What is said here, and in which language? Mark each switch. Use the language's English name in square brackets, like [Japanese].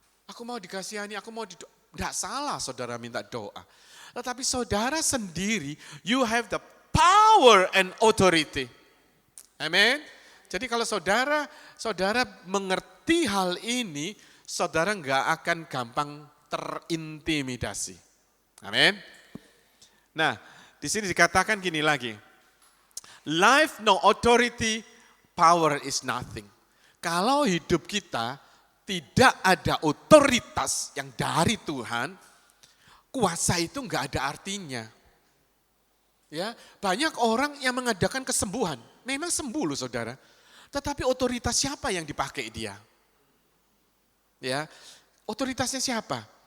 [Indonesian] Aku mau dikasihani, aku mau tidak salah saudara minta doa. Tetapi saudara sendiri, [English] you have the power and authority. [Indonesian] Amin. Jadi kalau saudara mengerti hal ini, saudara nggak akan gampang terintimidasi. Amin. Nah, di sini dikatakan gini lagi. [English] Life no authority, power is nothing. [Indonesian] Kalau hidup kita tidak ada otoritas yang dari Tuhan, kuasa itu nggak ada artinya. Ya, banyak orang yang mengadakan kesembuhan, memang sembuh loh saudara. Tetapi otoritas siapa yang dipakai dia? Ya, otoritasnya siapa?